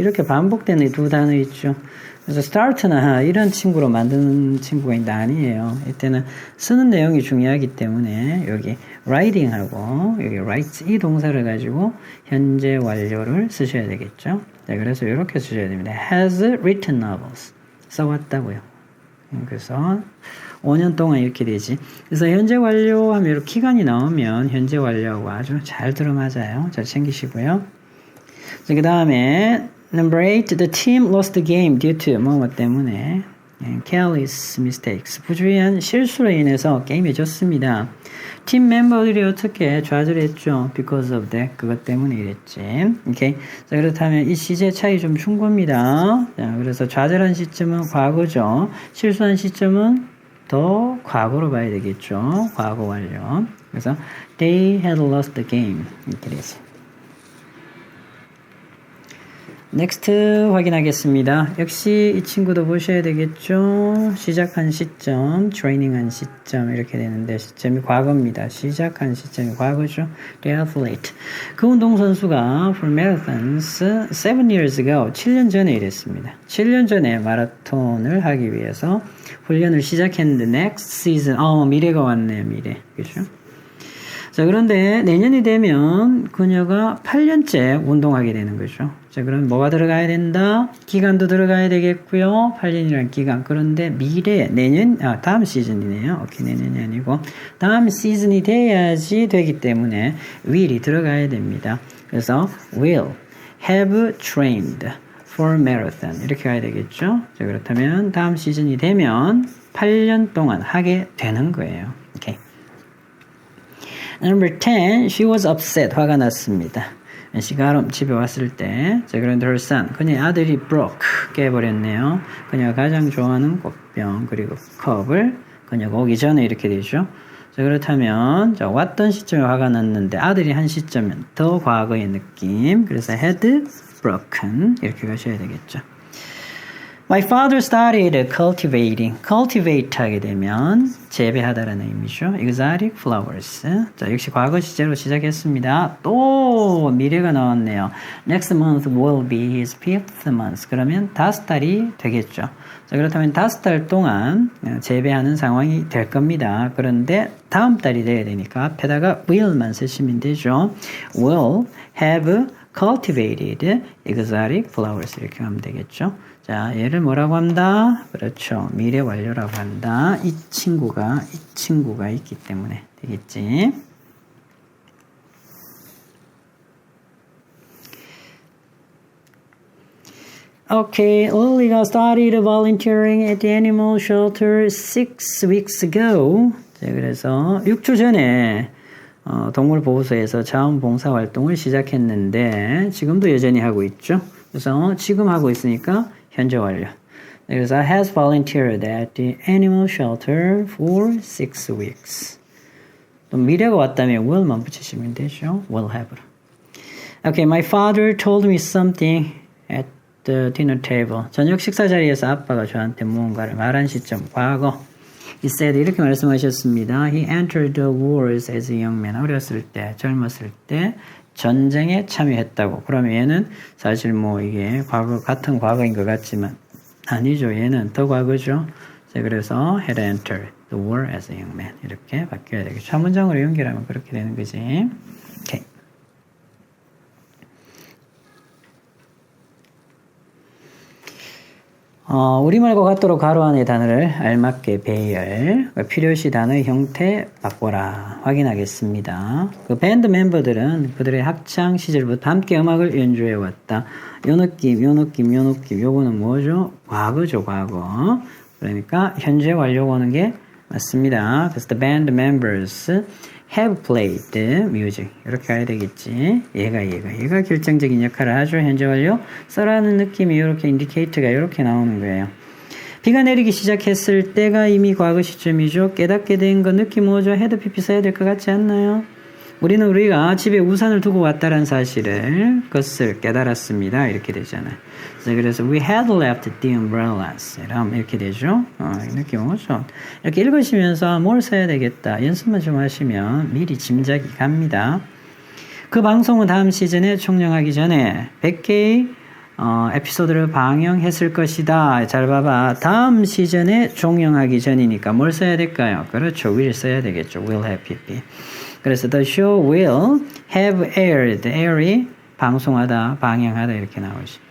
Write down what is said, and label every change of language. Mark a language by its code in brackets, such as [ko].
[ko] 이렇게 반복되는 두 단어 있죠. 그래서 start나 이런 친구로 만드는 친구가 있는데 아니에요. 이때는 쓰는 내용이 중요하기 때문에 여기 writing하고 여기 writes 이 동사를 가지고 현재 완료를 쓰셔야 되겠죠. 네, 그래서 이렇게 쓰셔야 됩니다. [en] has written novels [ko] 써왔다고요. 그래서 5년 동안 이렇게 되지. 그래서 현재 완료하면 이렇게 기간이 나오면 현재 완료하고 아주 잘 들어맞아요. 잘 챙기시고요. 그 다음에 [en] Number 8, the team lost the game due to [ko] 뭐 때문에 [en] careless mistakes [ko] 부주의한 실수로 인해서 게임이 졌습니다. 팀 멤버들이 어떻게 좌절했죠? [en] Because of that [ko] 그것 때문에 이랬지. 오케이. 자, 그렇다면 이 시제 차이 좀 준 겁니다. 자, 그래서 좌절한 시점은 과거죠. 실수한 시점은 더 과거로 봐야 되겠죠. 과거 완료. 그래서 [en] they had lost the game [ko] 이렇게 되지. next 확인하겠습니다. 역시 이 친구도 보셔야 되겠죠. 시작한 시점, 트레이닝한 시점 이렇게 되는데 시점이 과거입니다. 시작한 시점이 과거죠. [en] The athlete. [ko] 그 운동선수가 [en] for marathons 7 years ago [ko] 7년 전에 이랬습니다. 7년 전에 마라톤을 하기 위해서 훈련을 시작했는데 [en] next season [ko] 미래가 왔네요. 미래. 그죠? 자, 그런데 내년이 되면 그녀가 8년째 운동하게 되는 거죠. 자, 그럼 뭐가 들어가야 된다? 기간도 들어가야 되겠고요. 8년이라는 기간. 그런데 미래, 내년, 다음 시즌이네요. 오케이, 내년이 아니고. 다음 시즌이 돼야지 되기 때문에 will이 들어가야 됩니다. [en] 그래서 will have trained for marathon. [ko] 이렇게 가야 되겠죠. 자, 그렇다면 다음 시즌이 되면 8년 동안 하게 되는 거예요. [en] 오케이. Number 10, she was upset. [ko] 화가 났습니다. 시가롬 집에 왔을 때, 자, 그런데 [en] her son, [ko] 그녀의 아들이 broke, 깨버렸네요. 그녀가 가장 좋아하는 꽃병, 그리고 컵을 그녀가 오기 전에 이렇게 되죠. 자, 그렇다면, 자, 왔던 시점에 화가 났는데, 아들이 한 시점은 더 과거의 느낌. 그래서 [en] had broken, [ko] 이렇게 가셔야 되겠죠. [en] My father started cultivating. [ko] cultivate 하게 되면 재배하다라는 의미죠. [en] exotic flowers. [ko] 자, 역시 과거 시제로 시작했습니다. 또 미래가 나왔네요. [en] Next month will be his 5th month. [ko] 그러면 5달이 되겠죠. 자, 그렇다면 5달 동안 재배하는 상황이 될 겁니다. 그런데 다음 달이 돼야 되니까 앞에다가 will만 쓰시면 되죠. [en] will have cultivated exotic flowers [ko] 이렇게 하면 되겠죠. 자, 얘를 뭐라고 한다? 그렇죠. 미래 완료라고 한다. 이 친구가 있기 때문에 되겠지. [en] Okay, Lily가 started volunteering at the animal shelter 6 weeks ago. [ko] 자, 그래서 6주 전에 동물보호소에서 자원봉사 활동을 시작했는데 지금도 여전히 하고 있죠. 그래서 지금 하고 있으니까 현재 완료. [en] 그래서 has volunteered at the animal shelter for 6 weeks. [ko] 또 미래가 왔다면 will만 붙이시면 되죠. [en] will have. Okay, my father told me something at the dinner table. [ko] 저녁 식사 자리에서 아빠가 저한테 무언가를 말한 시점, 과거. [en] He said, [ko] 이렇게 말씀하셨습니다. [en] He entered the wars as a young man. [ko] 어렸을 때, 젊었을 때 전쟁에 참여했다고. 그러면 얘는 사실 뭐 이게 과거, 같은 과거인 것 같지만 아니죠. 얘는 더 과거죠. 자, 그래서 [en] had entered the war as a young man. [ko] 이렇게 바뀌어야 되겠죠. 한 문장으로 연결하면 그렇게 되는 거지. 오케이. 우리말과 같도록 가로 안의 단어를 알맞게 배열, 필요시 단어의 형태 바꿔라 확인하겠습니다. 그 밴드 멤버들은 그들의 학창 시절부터 함께 음악을 연주해 왔다. 요 느낌, 요거는 뭐죠? 과거죠, 과거. 그러니까 현재 완료가 오는 게 맞습니다. [en] 그래서 the band members have played music. [ko] 이렇게 가야 되겠지. 얘가 결정적인 역할을 하죠. 현재 완료. 써라는 느낌이 이렇게 인디케이터가 이렇게 나오는 거예요. 비가 내리기 시작했을 때가 이미 과거 시점이죠. 깨닫게 된 거 느낌 뭐죠? 헤드 PP 써야 될 것 같지 않나요? 우리가 집에 우산을 두고 왔다는 사실을 그것을 깨달았습니다. 이렇게 되잖아요. 그래서 we had left the umbrellas. 이렇게 되죠. 이 느낌 오죠. 이렇게 읽으시면서 뭘 써야 되겠다. 연습만 좀 하시면 미리 짐작이 갑니다. 그 방송은 다음 시즌에 총령하기 전에 100개의 에피소드를 방영했을 것이다. 잘 봐봐. 다음 시즌에 종영하기 전이니까 뭘 써야 될까요? 그렇죠. will 써야 되겠죠. [en] will have pp. 그래서 the show will have aired. [ko] air이 방송하다, 방영하다 이렇게 나오죠.